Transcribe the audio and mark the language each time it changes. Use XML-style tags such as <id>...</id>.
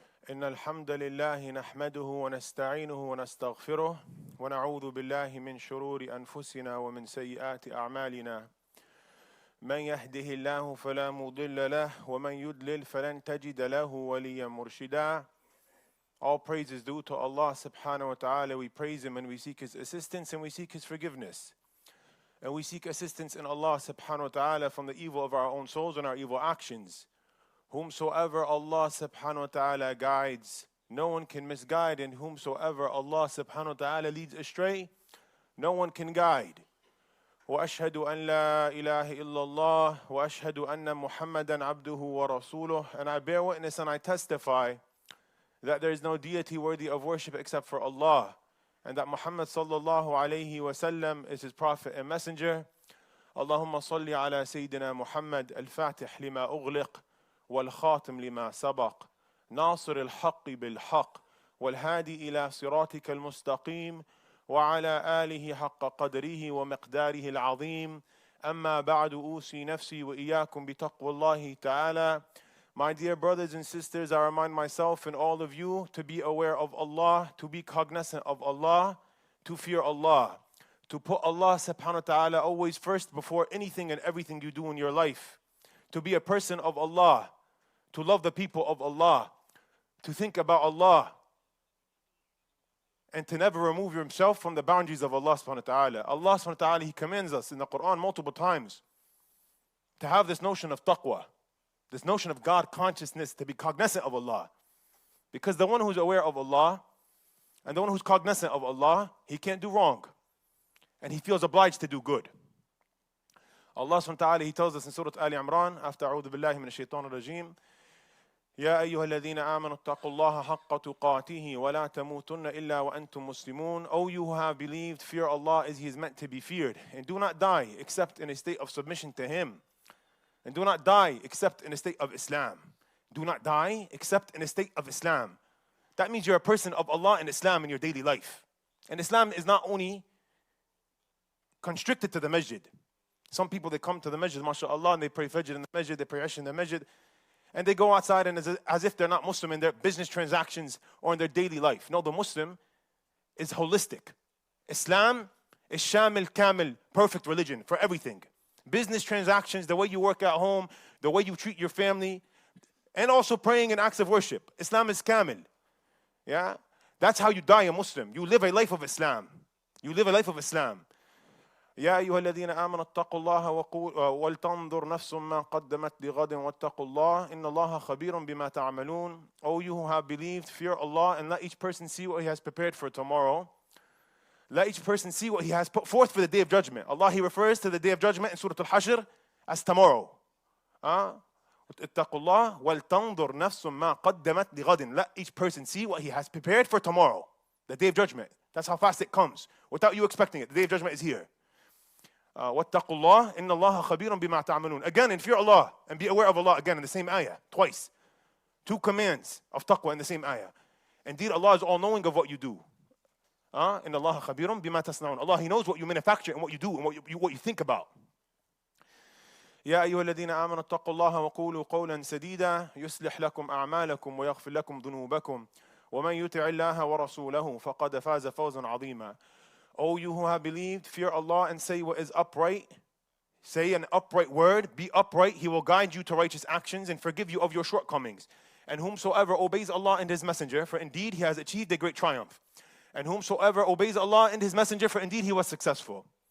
<ar>إن الحمد لله نحمده ونستعينه ونستغفره ونعوذ بالله من شرور أنفسنا ومن سيئات أعمالنا من يهده الله فلا مضل له ومن يضلل فلن تجد له وليا مرشدا.</ar> <en>All praise is due to Allah subhanahu wa ta'ala. We praise Him and we seek His assistance and we seek His forgiveness. And we seek assistance in Allah subhanahu wa ta'ala from the evil of our own souls and our evil actions. Whomsoever Allah subhanahu wa ta'ala guides, no one can misguide, and whomsoever Allah subhanahu wa ta'ala leads astray, no one can guide.</en> <ar>وأشهد أن لا إله إلا الله وأشهد أن محمدا عبده ورسوله.</ar> <en>And I bear witness and I testify that there is no deity worthy of worship except for Allah, and that Muhammad sallallahu alayhi wa sallam is His prophet and messenger.</en> <ar>اللهم صل على سيدنا محمد الفاتح لما أغلق والخاتم لما سبق ناصر الحق بالحق والهادي إلى صراطك المستقيم وعلى آله حق قدره ومقداره العظيم. أما بعد أوصي نفسي وإياكم بتقوى الله تعالى.</ar> <en>My dear brothers and sisters, I remind myself and all of you to be aware of Allah, to be cognizant of Allah, to fear Allah, to put Allah subhanahu wa ta'ala always first before anything and everything you do in your life, to be a person of Allah, to love the people of Allah, to think about Allah, and to never remove yourself from the boundaries of Allah subhanahu wa ta'ala. Allah subhanahu wa ta'ala, He commands us in the Quran multiple times to have this notion of taqwa, this notion of God consciousness, to be cognizant of Allah. Because the one who's aware of Allah and the one who's cognizant of Allah, he can't do wrong. And he feels obliged to do good. Allah subhanahu wa ta'ala, He tells us in Surah Ali Imran, after</en> <ar>أعوذ بالله من الشيطان الرجيم, يا أيها الذين آمنوا اتقوا الله حق تقاته ولا تموتن إلا وأنتم مسلمون.</ar> <en>O you who have believed, fear Allah as He is meant to be feared, and do not die except in a state of submission to Him. And do not die except in a state of Islam. Do not die except in a state of Islam. That means you're a person of Allah and Islam in your daily life. And Islam is not only constricted to the masjid. Some people, they come to the masjid, mashallah, and they pray Fajr in the masjid, they pray Isha in the masjid, and they go outside and as if they're not Muslim in their business transactions or in their daily life. No, the Muslim is holistic. Islam is shamil, kamil, perfect religion for everything. Business transactions, the way you work at home, the way you treat your family, and also praying and acts of worship. Islam is kamil. Yeah? That's how you die a Muslim. You live a life of Islam. You live a life of Islam.</en> <ar>يا أيها الذين آمنوا اتقوا الله ولتنظر نفس ما قدمت لغد واتقوا الله إن الله خبير بما تعملون.</ar> <en>O you who have believed, fear Allah, and let each person see what he has prepared for tomorrow. Let each person see what he has put forth for the day of judgment. Allah, He refers to the day of judgment in Surah Al-Hashr as tomorrow.</en> <ar>اتقوا الله ولتنظر نفس ما قدمت لغد.</ar> <en>Let each person see what he has prepared for tomorrow, the day of judgment. That's how fast it comes, without you expecting it. The day of judgment is here.</en> <ar>واتقوا الله إن الله خبير بما تعملون.</ar> <en>Again, and fear Allah and be aware of Allah. Again in the same ayah, twice. Two commands of taqwa in the same ayah. Indeed, Allah is all knowing of what you do.</en> <ar>إن الله خبير بما تصنعون.</ar> <en>Allah, He knows what you manufacture and what you do and what you think about.</en> <ar>يا أيها الذين آمنوا اتقوا الله وقولوا قولا سديدا يصلح لكم أعمالكم ويغفر لكم ذنوبكم ومن يطع الله ورسوله فقد فاز فوزا عظيما.</ar> <en>O you who have believed, fear Allah and say what is upright. Say an upright word, be upright. He will guide you to righteous actions and forgive you of your shortcomings. And whomsoever obeys Allah and His messenger, for indeed he has achieved a great triumph. And whomsoever obeys Allah and His messenger, for indeed he was successful.</en>